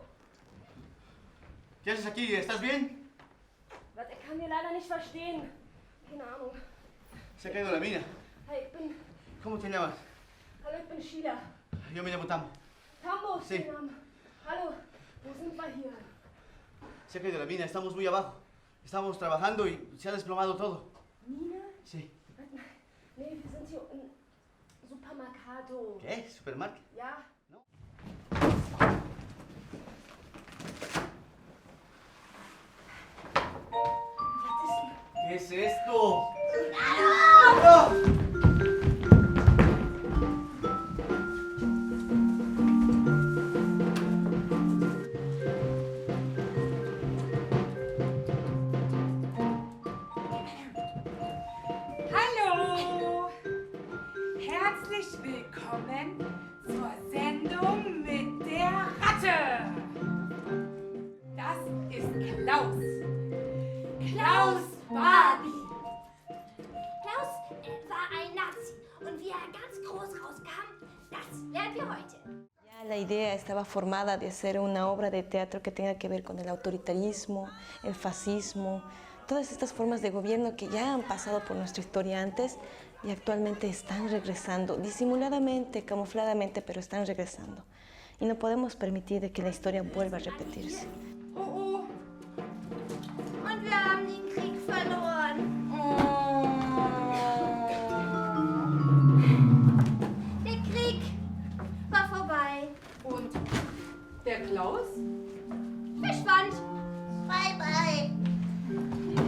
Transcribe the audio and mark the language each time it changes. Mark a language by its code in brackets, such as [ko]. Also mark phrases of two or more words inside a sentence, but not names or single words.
[es] ¿Qué haces aquí? ¿Estás bien? [de] Was, ich kann dir leider nicht verstehen. Keine Ahnung. [es] Se ha caído la mina. [de] Hey, ich bin... [es] ¿Cómo te llamas? [de] Hallo, ich bin Sheila. [es] Yo me llamo Tambo. [de] Tambo ist [es] Sí. [de] der Name. Hallo, wo sind wir hier? [es] Se ha caído la mina, estamos muy abajo. Estábamos trabajando y se ha desplomado todo. [de] Mine? [es] Sí. [de] Nee, wir sind hier im Supermercado. [es] ¿Qué? ¿Supermarket? [de] Ja. [es] No. ¿Qué es esto? ¡No! [de] Hallo! Herzlich willkommen zur Sendung mit der Ratte! Das ist Klaus. Klaus Barbie. Klaus war ein Nazi und wie er ganz groß rauskam, das lernen wir heute. [es] La idea estaba formada de hacer una obra de teatro que tenga que ver con el autoritarismo, el fascismo, todas estas formas de gobierno que ya han pasado por nuestra historia antes y actualmente están regresando, disimuladamente, camufladamente, pero están regresando. Y no podemos permitir de que la historia vuelva a repetirse. Oh, oh. [de] Und wir haben den Krieg verloren. Der Krieg war vorbei. Und der Klaus? Verschwand. [en] Bye, bye.